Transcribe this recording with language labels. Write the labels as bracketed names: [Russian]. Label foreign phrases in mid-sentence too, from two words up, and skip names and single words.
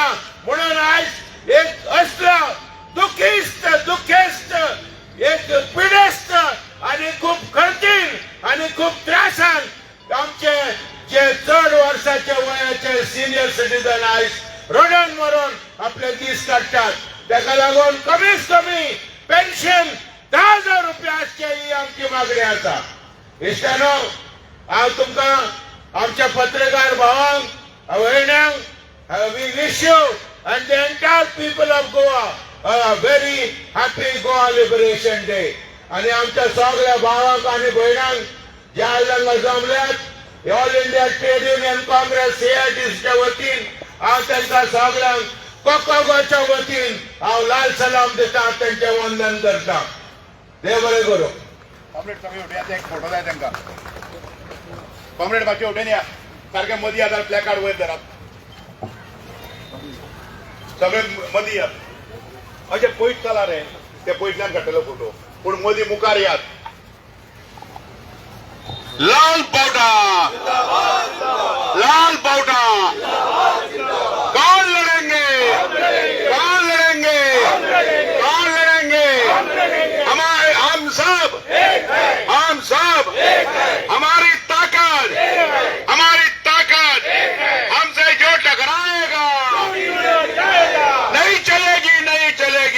[Konkani] म्हणून आयज एक असलो दुखिस्त एक पिडेस्त आनी खूब खर्चीन आनी खूब त्रासान आमचे जे चड वर्साचे वयाचे [English] senior citizen [Konkani] आयज रोडान मरून आपले दीस काडटात. ताका लागून कमीत कमी पेन्शन 10,000 रुपया आसचे ही आमची मागणी आसा. इश्टानो, हांव तुमकां आमच्या पत्रकार भावांक भयण्यांक [English] we wish you and the entire people of Goa a very happy Goa Liberation Day. [Konkani] आणि आमच्या सगळ्या भावांक आणि भयणांक जे आयज हांगा जमल्यात ऑल इंडिया ट्रेड युनियन काँग्रेस AITच्या वतीन हांव तांकां सगळ्यांक कोकोगोच्या वतीन हांव लाल सलाम दिता, तांचे वंदन करता. देव बरें करूं. कॉम्रेड सगळे उठया, एक फोटो जाय तांकां. कॉम्रेड बाकी उठून या, सारखे मदीं येतात, प्लॅकार्ड वयर धरात, सगळे मदीं यात. अशें पयस चला रे, ते पयसल्यान काडटलो फोटो, पूण मदीं मुखार यात. लाल पावटा, लाल पावटा, [Hindi] कौन लड़ेंगे, कौन लड़ेंगे, कौन लड़ेंगे, हमारे हम सब हमारी ताकत हमसे जो टकराएगा नहीं चलेगी.